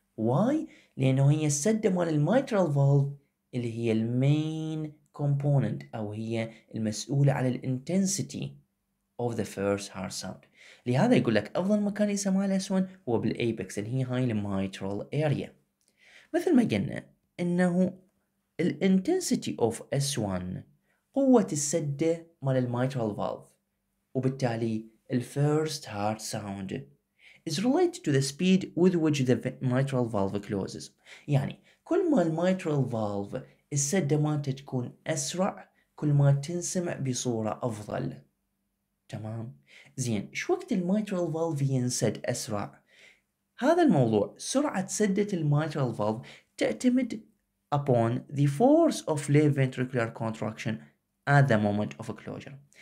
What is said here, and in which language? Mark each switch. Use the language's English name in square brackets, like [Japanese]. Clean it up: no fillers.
[Arabic] واي؟ لأنه هي السدة مال الميترال فالف اللي هي المين كومبوننت أو هي المسؤولة عن الانتنسيتي of the first heart sound. لهذا يقول لك أفضل مكان يسمع S1 هو بالأيبكس اللي هي هاي الميترال area. مثل ما قلنا إنه الانتنسيتي of S1 قوة السدة مال الميترال فالف، وبالتالي الفيرست [English] heart sound is related to the speed with which the mitral valve closes. [Arabic] يعني كل ما الميترال فالف السدة مالته تكون أسرع كل ما تنسمع بصورة أفضل. تمام؟ زين، شو وقت الميترال فالف ينسد أسرع؟ هذا الموضوع سرعة سدة الميترال فالف تعتمد [English] upon the force of left ventricular contraction at the moment of closure.